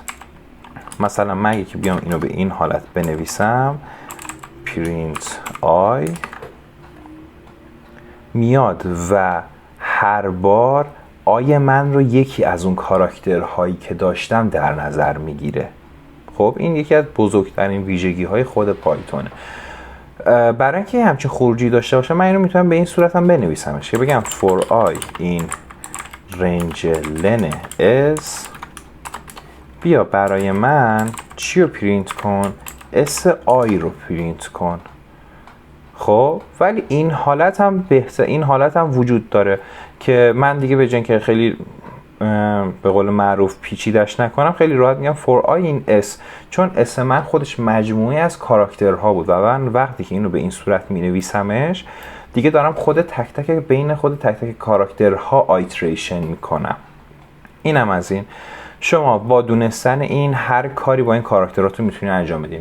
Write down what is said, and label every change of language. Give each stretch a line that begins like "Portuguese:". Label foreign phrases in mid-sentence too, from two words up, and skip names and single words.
Persian: مثلا من یکی بیام اینو به این حالت بنویسم
English: print i,
Persian: میاد و هر بار آی من رو یکی از اون کاراکترهایی که داشتم در نظر میگیره. خب این یکی از بزرگترین ویژگی های خود پایتونه. برای اینکه همچین خروجی داشته باشه من اینو میتونم به این صورت هم بنویسمش که بگم
English: for I in range len s،
Persian: بیا برای من چی رو پرینت کن؟ اس آی رو پرینت کن. خب ولی این حالت هم بهتر، این حالت هم وجود داره که من دیگه به جای که خیلی به قول معروف پیچیدش نکنم، خیلی راحت میگم
English: for I in s،
Persian: چون اس من خودش مجموعه از کاراکترها بود و من وقتی که اینو به این صورت می نویسمش دیگه دارم خود تک تک بین خود تک تک کاراکترها آیتریشن میکنم. اینم از این. شما با دونستن این هر کاری با این کاراکتراتون میتونین انجام بدین.